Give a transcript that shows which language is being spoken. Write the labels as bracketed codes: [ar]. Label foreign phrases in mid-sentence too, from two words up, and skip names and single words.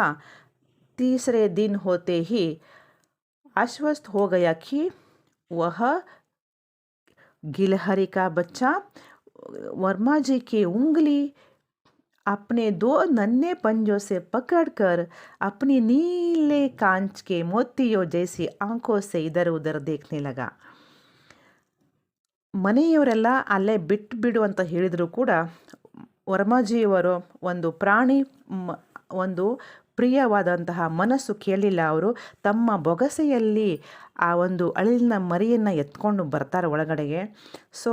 [hi] तीसरे दिन होते ही आश्वस्त हो गया कि वह गिलहरी का बच्चा वर्मा जी की उंगली अपने दो नन्हे पंजों से पकड़कर अपनी नीले कांच के मोतियों जैसी आंखों से इधर उधर देखने लगा. [kn] ಮನೆಯವರೆಲ್ಲ ಅಲ್ಲೇ ಬಿಡು ಅಂತ ಹೇಳಿದರೂ ಕೂಡ ವರ್ಮಾಜಿಯವರು ಒಂದು ಪ್ರಾಣಿ ಒಂದು ಪ್ರಿಯವಾದಂತಹ ಮನಸ್ಸು ಕೇಳಲಿಲ್ಲ. ಅವರು ತಮ್ಮ ಬೊಗಸೆಯಲ್ಲಿ ಆ ಒಂದು ಅಳಿಲಿನ ಮರಿಯನ್ನು ಎತ್ಕೊಂಡು ಬರ್ತಾರೆ ಒಳಗಡೆಗೆ.